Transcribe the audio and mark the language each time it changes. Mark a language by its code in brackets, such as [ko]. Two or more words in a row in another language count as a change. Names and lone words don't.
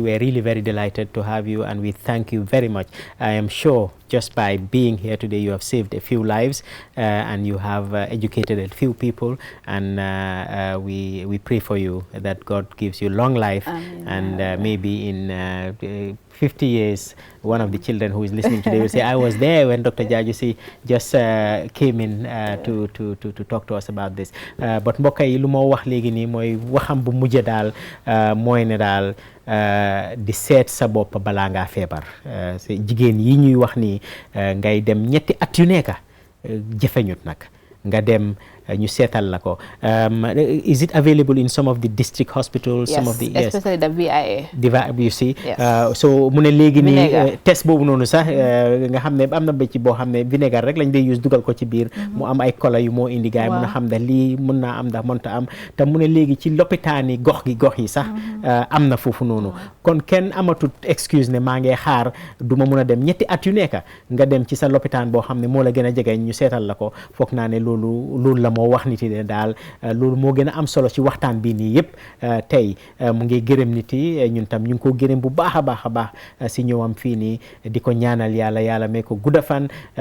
[en] We are really very delighted to have you, and we thank you very much. I am sure just by being here today, you have saved a few lives, and you have educated a few people, and we pray for you that God gives you long life, and maybe in 50 years, one of the children who is listening today will say, I was there when Dr. Jajusi just came in to talk to us about this. [wo] But mbokk yi lu ma wax léegi nii mooy waxam bu mujj daal mooy ne daal di seet sa bopp balaa ngaa feebar. Jigéen yi ñuy wax nii ngay dem ñetti at yu nekk jëfeñut nag nga dem ñu seetal la ko. [en] Is it available in some of the district hospitals? Yes, some of the, especially the VIA. You see, yes. [wo] So mu ne léegi nii test boobu noonu sax nga xam ne am na bëcc boo xam ne vinaigre rek lañ dee use dugal ko ci biir mu am ay kola yu moo indi gaay mun a xam ndax lii mun naa am ndax mënta am te mu ne léegi ci lopitaani gox yi sax am na foofu noonu kon kenn amatut excuse ne maa ngi xaar du ma mun a dem ñetti at yu nekk nga dem ci sa lopitaan boo xam ne moo la gën a jege ñu seetal la ko foog naa ne loolu la moo wax nit yi daal loolu moo gën a am solo ci waxtaan bi nii yëpp tey mu ngi gërëm nit yi ñun tam ñu ngi ko gërëm bu baax a baax si ñëwam fii nii di ko ñaanal yàlla may ko gudda fan